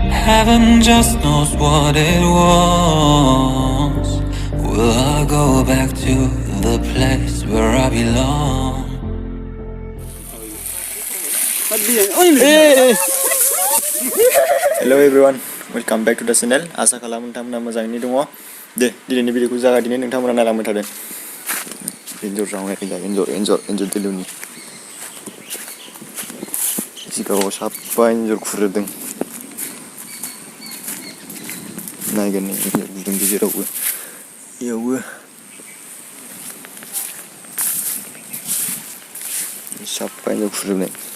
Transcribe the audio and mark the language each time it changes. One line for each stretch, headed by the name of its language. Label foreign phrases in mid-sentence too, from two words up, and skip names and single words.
English: Heaven just knows what it was. Will I go back to the place where I belong? Hello everyone, welcome back to the channel.
Bodo: Asa kalamw nोंथांमोना मोजाङैनो दङ। दे दिनैनि भिडिअखौ जागायदिनि नोंथांमोना नायलांबाय थादो। एनजर जावनाय एनजर दिलुनि सिगाङाव साबा एनजर खुरोदों। नायगोन एनजर गुदुं गेजेरावबो इयावबो साबा एनजर खुरोबनाय।